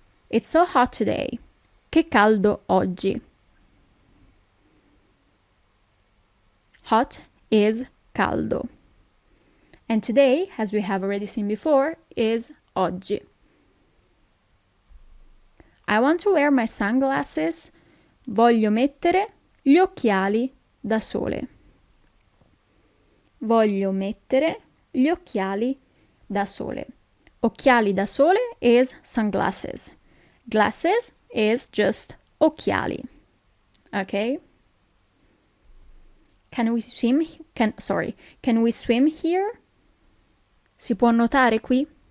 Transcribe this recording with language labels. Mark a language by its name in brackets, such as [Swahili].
[English] It's so hot today. [Italian] Che caldo oggi. [English] Hot is caldo. And today, as we have already seen before, is oggi. I want to wear my sunglasses. [Italian] Voglio mettere gli occhiali da sole. Voglio mettere gli occhiali da sole. [English] Occhiali da sole is sunglasses. Glasses is just occhiali. Okay? Can we swim? Can we swim here? [Italian] Si può nuotare qui?